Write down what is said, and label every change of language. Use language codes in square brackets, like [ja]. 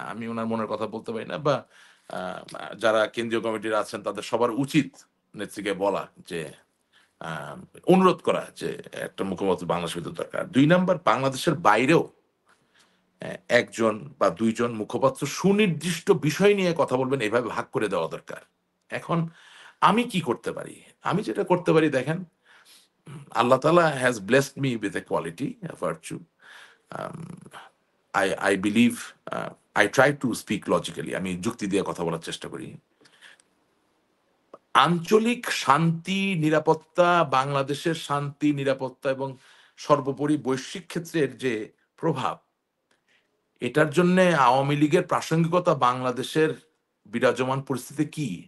[bn] আমি উনার মনের কথা বলতে পারি না, বা আ যারা কেন্দ্রীয় কমিটির আছেন তাদের সবার উচিত নেত্রীকে বলা যে আ অনুরোধ করা যে একটা মুখপাত্র বাংলাদেশের ভিতর দরকার। ২ নাম্বার, বাংলাদেশের বাইরেও ১ জন বা ২ জন মুখপাত্র সুনির্দিষ্ট বিষয় নিয়ে কথা বলবেন, এভাবে ভাগ করে দেওয়া দরকার। এখন আমি কি করতে পারি? আমি যেটা করতে পারি দেখেন, [en] আল্লাহ তাআলা has blessed me with a quality, a virtue. Um, I believe, I try to speak logically. [bn] আমি যুক্তি দিয়ে কথা বলার চেষ্টা করি। আঞ্চলিক শান্তি, নিরাপত্তা, বাংলাদেশের শান্তি, নিরাপত্তা এবং সর্বোপরি বৈশ্বিক ক্ষেত্রের যে প্রভাব, এটার জন্যে আওয়ামী লীগের প্রাসঙ্গিকতা বাংলাদেশের বিরাজমান পরিস্থিতি কি?